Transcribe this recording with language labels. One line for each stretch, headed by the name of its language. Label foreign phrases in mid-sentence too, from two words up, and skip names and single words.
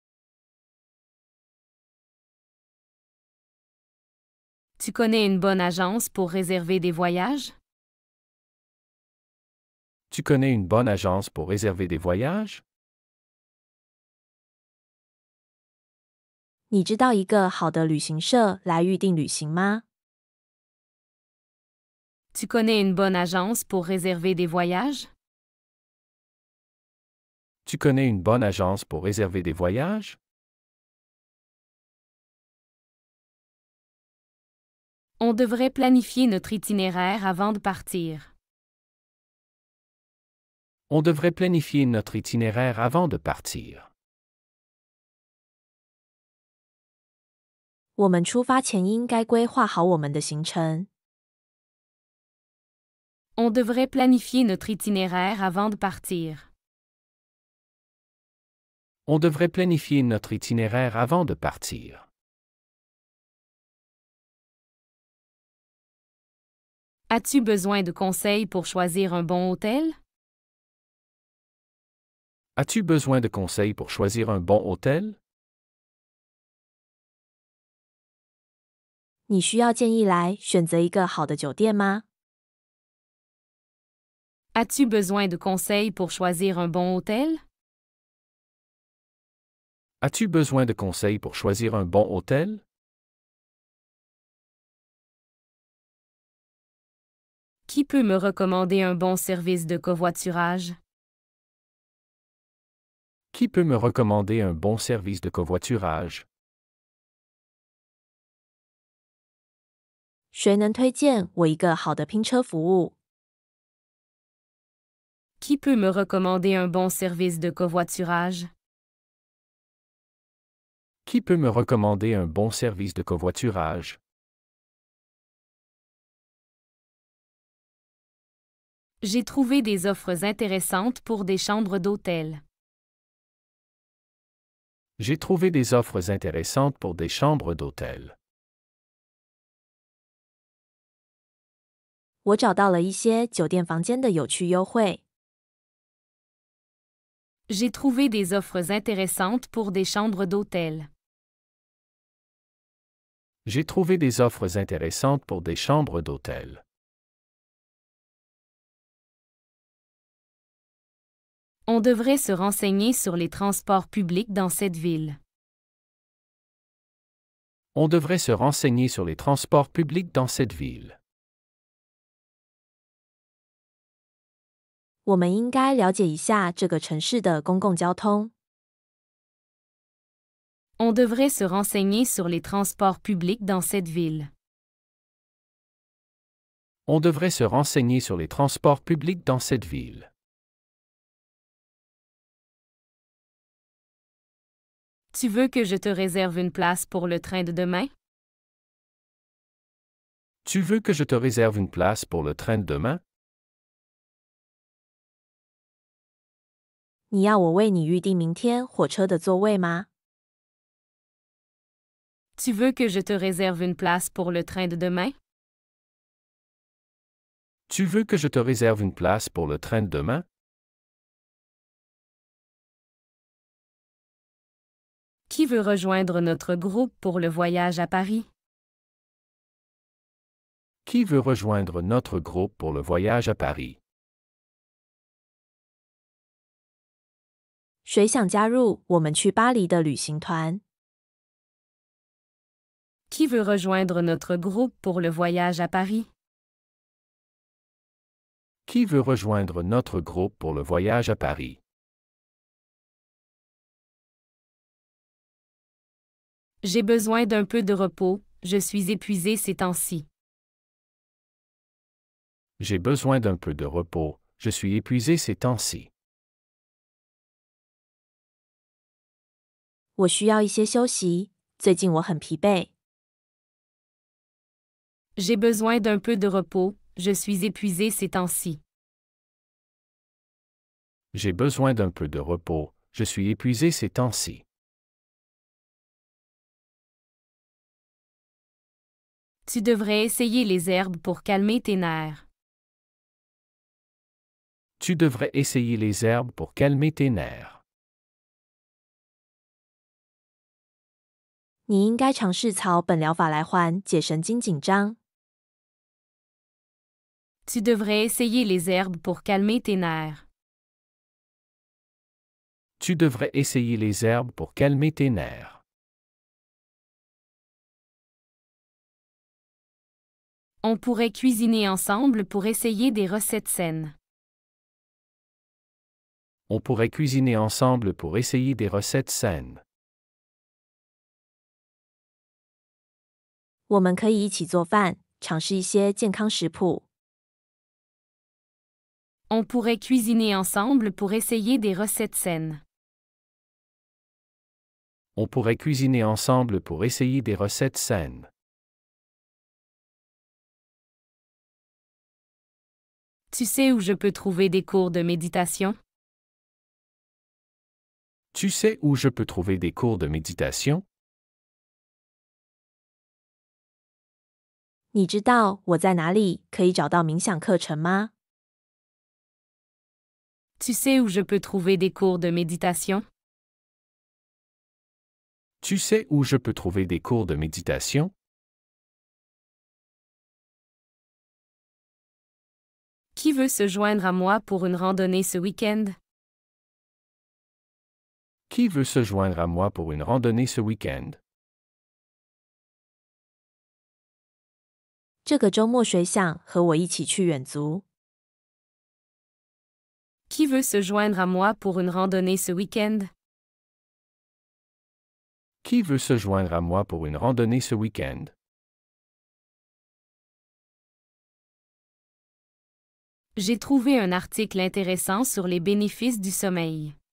French: Tu connais une bonne agence pour réserver des voyages? Tu connais une bonne agence pour réserver des voyages?
Chinese: 你知道一个好的旅行社来预定旅行吗？
French: Tu connais une bonne agence pour réserver des voyages? Tu connais une bonne agence pour réserver des voyages? On devrait planifier notre itinéraire avant de partir. On devrait planifier notre itinéraire avant de partir.
Chinese: 我们出发前应该规划好我们的行程。
French: On devrait planifier notre itinéraire avant de partir. On devrait planifier notre itinéraire avant de partir. As-tu besoin de conseils pour choisir un bon hôtel? As-tu besoin de conseils pour choisir un bon hôtel?
Chinese: 你需要建议来选择一个好的酒店吗？
French: As-tu besoin de conseils pour choisir un bon hôtel? As-tu besoin de conseils pour choisir un bon hôtel? Qui peut me recommander un bon service de covoiturage? Qui peut me recommander un bon service de covoiturage?
Chinese: 谁能推荐我一个好的拼车服务？
French: Qui peut me recommander un bon service de covoiturage? Qui peut me recommander un bon service de covoiturage? J'ai trouvé des offres intéressantes pour des chambres d'hôtel. J'ai trouvé des offres intéressantes pour des chambres d'hôtel.
Chinese: 我找到了一些酒店房间的有趣优惠。
French: J'ai trouvé des offres intéressantes pour des chambres d'hôtel. J'ai trouvé des offres intéressantes pour des chambres d'hôtel. On devrait se renseigner sur les transports publics dans cette ville. On devrait se renseigner sur les transports publics dans cette ville.
Chinese: 我们应该了解一下这个城市的公共交通。
French: On devrait se renseigner sur les transports publics dans cette ville. On devrait se renseigner sur les transports publics dans cette ville. Tu veux que je te réserve une place pour le train de demain? Tu veux que je te réserve une place pour le train de demain?
Chinese: 你要我为你预订明天火车的座位吗？
French: Tu veux que je te réserve une place pour le train de demain? Tu veux que je te réserve une place pour le train de demain? Qui veut rejoindre notre groupe pour le voyage à Paris? Qui veut rejoindre notre groupe pour le voyage à Paris?
Chinese: 谁想加入我们去巴黎的旅行团？
French: Qui veut rejoindre notre groupe pour le voyage à Paris? Qui veut rejoindre notre groupe pour le voyage à Paris? J'ai besoin d'un peu de repos, je suis épuisé ces temps-ci. J'ai besoin d'un peu de repos, je suis épuisé ces temps-ci.
Chinese: 我需要一些休息，最近我很疲惫。
French: J'ai besoin d'un peu de repos, je suis épuisé ces temps-ci. J'ai besoin d'un peu de repos, je suis épuisé ces temps-ci. Tu devrais essayer les herbes pour calmer tes nerfs. Tu devrais essayer les herbes pour calmer tes nerfs.
Chinese: 你应该尝试草本疗法来缓解神经紧张。
French: Tu devrais essayer les herbes pour calmer tes nerfs. Tu devrais essayer les herbes pour calmer tes nerfs. On pourrait cuisiner ensemble pour essayer des recettes saines. On pourrait cuisiner ensemble pour essayer des recettes saines.
Chinese: 我们可以一起做饭，尝试一些健康食谱。
French: On pourrait cuisiner ensemble pour essayer des recettes saines. On pourrait cuisiner ensemble pour essayer des recettes saines. Tu sais où je peux trouver des cours de méditation? Tu sais où je peux trouver des cours de méditation?
Chinese: 你知道我在哪里可以找到冥想课程吗？
French: Tu sais où je peux trouver des cours de méditation? Tu sais où je peux trouver des cours de méditation? Qui veut se joindre à moi pour une randonnée ce week-end? Qui veut se joindre à moi pour une randonnée ce week-end?
Chinese: 这个周末谁想和我一起去远足？
French: Qui veut se joindre à moi pour une randonnée ce week-end? Qui veut se joindre à moi pour une randonnée ce week-end? J'ai trouvé un article intéressant sur les bénéfices du sommeil.